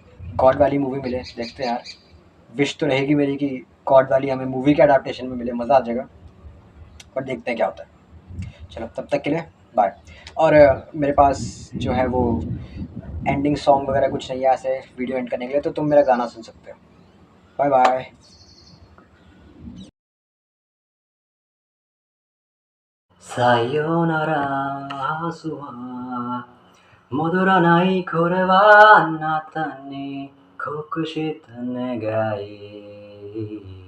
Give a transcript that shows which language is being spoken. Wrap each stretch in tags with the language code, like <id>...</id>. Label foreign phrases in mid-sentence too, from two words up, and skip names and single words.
<hi>गॉड वाली मूवी मिले, देखते हैं यार। विश तो रहेगी मेरी कि गॉड वाली हमें मूवी के अडाप्टेशन में मिले, मज़ा आ जाएगा, पर देखते हैं क्या होता है। चलो तब तक के लिए बाय। और मेरे पास जो है वो</hi> <en>ending song</en> <hi>वगैरह कुछ नहीं है ऐसे वीडियो एंड करने के लिए, तो तुम मेरा गाना सुन सकते हो।</hi> <en>bye bye.</en> <ja>さよなら、明日は戻らない。これはあなたに告した願い。</ja>